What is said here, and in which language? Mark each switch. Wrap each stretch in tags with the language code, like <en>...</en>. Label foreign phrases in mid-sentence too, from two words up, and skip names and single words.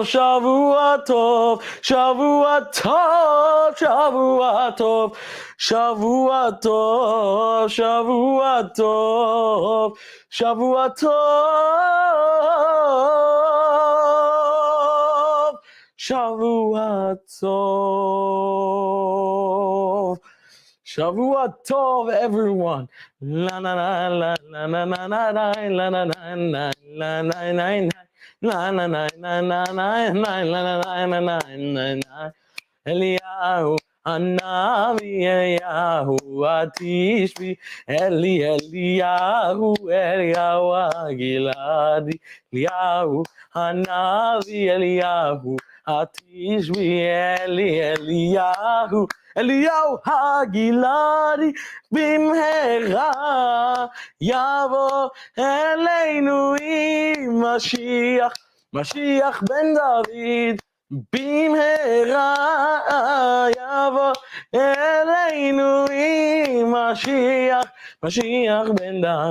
<he>שבוע טוב, שבוע טוב, שבוע טוב, שבוע טוב, שבוע טוב, שבוע טוב, שבוע טוב. שבוע טוב,</he> <en>everyone. La na na la la na na na la la na na na la na na la na na na na na la na na na</en> <he>אליהו הנביא אליהו התשבי אליהו גלעדי אליהו הנביא אליהו התשבי אליהו אליהו הגלעדי במהרה יבוא אלינו משיח משיח בן דוד, במהרה יבוא אלינו עם משיח, משיח בן דוד.</he>